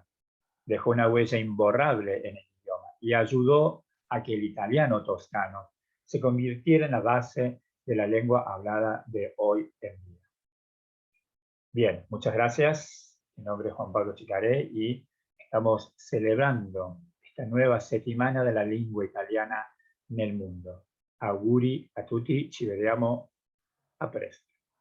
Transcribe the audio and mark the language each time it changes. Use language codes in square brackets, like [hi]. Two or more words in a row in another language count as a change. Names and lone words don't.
[es] Dejó una huella imborrable en el idioma y ayudó a que el italiano toscano se convirtiera en la base de la lengua hablada de hoy en día. Bien, muchas gracias. Mi nombre es Juan Pablo Chicaré y estamos celebrando esta nueva [it] settimana della lingua italiana nel mondo. Auguri a tutti, ci vediamo a presto.